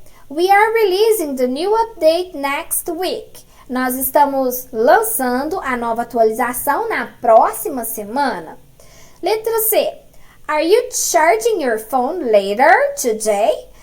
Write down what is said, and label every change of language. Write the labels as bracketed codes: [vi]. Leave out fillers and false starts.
[en] We are releasing the new update next week. [pt] Nós estamos lançando a nova atualização na próxima semana. Letra C. [en] Are you charging your phone later today?